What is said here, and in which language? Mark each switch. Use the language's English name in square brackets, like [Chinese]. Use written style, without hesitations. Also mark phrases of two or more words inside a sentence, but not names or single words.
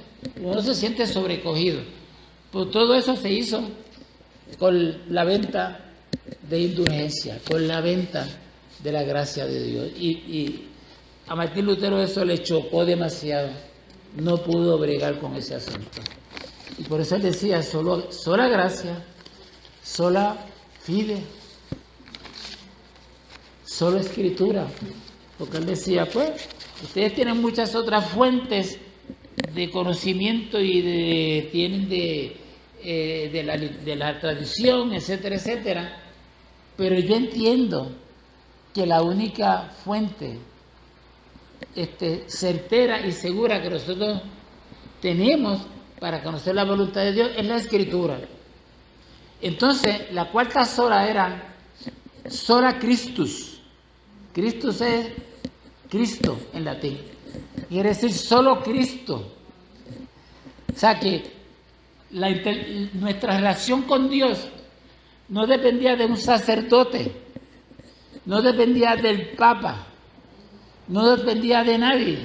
[Spanish] Uno se siente sobrecogido. Pues todo eso se hizo con la venta de indulgencia, con la venta de la gracia de Dios. Y a Martín Lutero eso le chocó demasiado. No pudo bregar con ese asunto. Y por eso él decía, sola gracia, [Latin] sola fide, [Spanish] solo escritura. Porque él decía, pues, ustedes tienen muchas otras fuentes de conocimiento y tienen de la tradición, etcétera, etcétera. Pero yo entiendo que la única fuente certera y segura que nosotros tenemos para conocer la voluntad de Dios es la Escritura. Entonces, la cuarta sola era [Latin] sola Christus. [Spanish] Christus es Cristo en latín. Quiere decir solo Cristo. O sea que nuestra relación con Dios no dependía de un sacerdote, no dependía del Papa, no dependía de nadie.